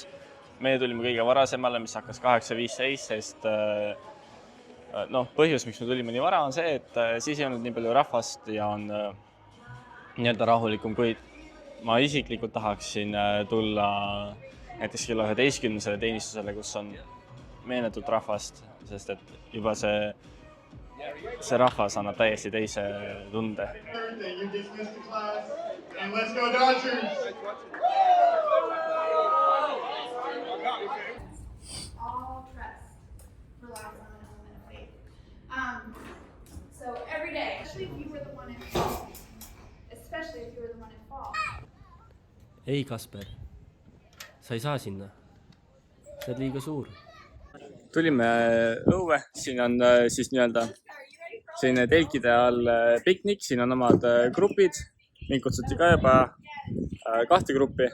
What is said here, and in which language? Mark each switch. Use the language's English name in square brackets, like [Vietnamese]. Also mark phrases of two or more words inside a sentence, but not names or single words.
[Estonian] Meie tulime kõige varasemale, mis hakkas 8:15, sest põhjus, miks me tulime nii vara, on see, et siis ei olnud nii palju rahvast ja on nii-öelda rahulikum, kuid ma isiklikult tahaksin tulla näiteks kella 11. teenistusele, kus on meenetult rahvast, sest et juba see rahvas annab täiesti teise tunde. [English] All trust relies on an element of faith. So every day, especially if you were the one at fault. [Estonian] Ei, Kasper, sa ei saa sinna. Sa oled liiga suur. Tulime õue, siin on siis nii-öelda selline telkide all piknik, siin on omad grupid, mind kutsuti ka juba 2 gruppi.